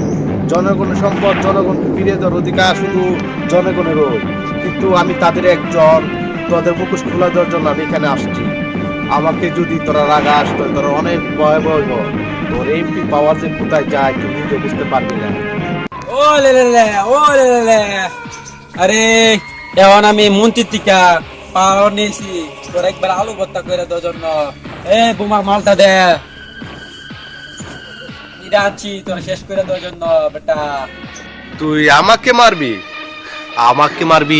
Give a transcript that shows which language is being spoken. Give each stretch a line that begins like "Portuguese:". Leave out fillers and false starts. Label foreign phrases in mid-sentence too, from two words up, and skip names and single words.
Bangla: জনগণের সম্পদ জনগণকে ফিরিয়ে দেওয়ার অধিকার শুধু জনগণের। কিন্তু আমি তাদের একজন, তোদের মুখোশ খোলা দেওয়ার জন্য আমি এখানে আসছি। আমাকে যদি তোরা রাগাস, তোরা অনেক ভয়াবহ। তোর এমপি পাওয়ার যে কোথায় যায় তুই নিজে বুঝতে পারবি না। ও লে লে লে, ও লে লে লে। আরে এখন আমি মন্ত্রীর টিকা পাওয়ার নিয়েছি, তোর একবার আলু ভর্তা করে দেওয়ার জন্য। এ বোমা মালটা দে, এটা আনছি তোর শেষ করে দেওয়ার জন্য বেটা। তুই আমাকে মারবি? আমাকে মারবি?